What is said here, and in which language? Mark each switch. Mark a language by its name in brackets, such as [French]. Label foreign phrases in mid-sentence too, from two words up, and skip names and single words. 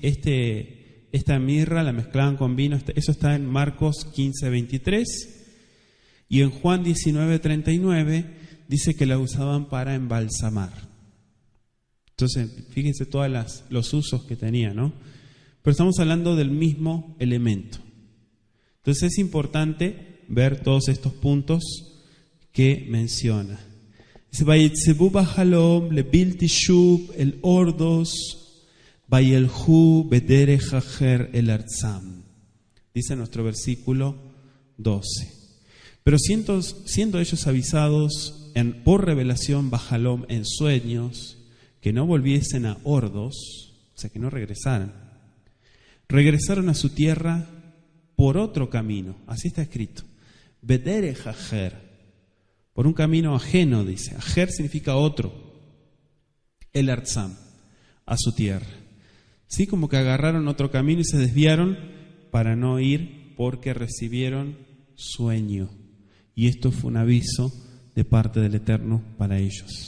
[Spanish] Esta mirra la mezclaban con vino, eso está en Marcos 15:23, y en Juan 19:39 dice que la usaban para embalsamar. Entonces, fíjense todos los usos que tenía, ¿no? Pero estamos hablando del mismo elemento. Entonces es importante ver todos estos puntos que menciona. Dice, [Hebrew] ויזהרו בחלום לבלתי שוב אל הורדוס וילכו בדרך אחר אל ארצם. [Spanish] Dice nuestro versículo 12. Pero siendo ellos avisados por revelación b'halom en sueños, que no volviesen a ordos, o sea que no regresaran, regresaron a su tierra por otro camino. Así está escrito. [Hebrew] בדרך אחר. [Spanish] Por un camino ajeno, dice. Ajer significa otro. [Hebrew] אל ארצם, [Spanish] a su tierra. Sí, como que agarraron otro camino y se desviaron para no ir porque recibieron sueño. Y esto fue un aviso de parte del Eterno para ellos.